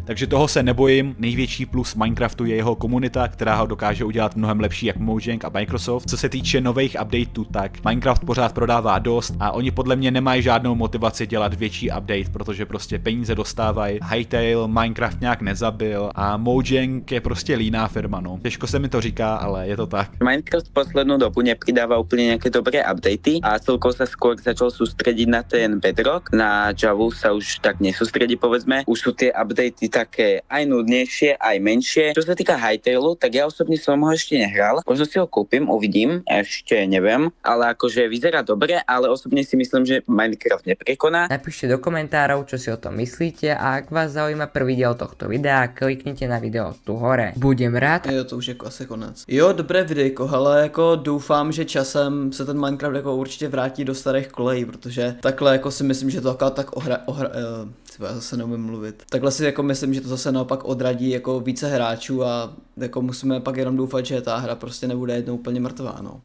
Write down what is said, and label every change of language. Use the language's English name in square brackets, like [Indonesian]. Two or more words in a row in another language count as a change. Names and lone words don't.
[Czech] Takže toho se nebojím, největší plus Minecraftu je jeho komunita, která ho dokáže udělat mnohem lepší jak Mojang a Microsoft. Co se týče nových updateů, tak Minecraft pořád prodává dost a oni podle mě nemají žádnou motivaci dělat větší update, protože prostě peníze dostávají. Hytale Minecraft nějak nezabil a Mojang je prostě líná firma, no. Těžko se mi to říká, ale je to tak. [Slovak] Minecraft poslednú dobu nepridáva úplne nejaké dobré updaty a celkovo sa skôr začal sústrediť na ten Bedrock. Na Javu sa už tak nesústredí, povedzme. Už sú tie updaty také aj nudnejšie, aj menšie. Čo sa týka Hytale, tak ja osobne som ho ešte nehral. Možno si ho kúpim, uvidím, ešte neviem, ale akože vyzerá dobre, ale osobne si myslím, že Minecraft neprekoná. Napíšte do komentárov, čo si o tom myslíte a ak vás zaujíma prvý diel tohto videa, kliknite na video tu hore. Budem rád. [Czech] Jo, to už je asi konec. Jo, dobré videjko, ale jako doufám, že časem se ten Minecraft jako určitě vrátí do starých kolejí, protože takhle jako si myslím, že to tak já zase neumím mluvit. Takhle si jako myslím, že to zase naopak odradí jako více hráčů a jako musíme pak jenom doufat, že ta hra prostě nebude jednou úplně mrtvá, no.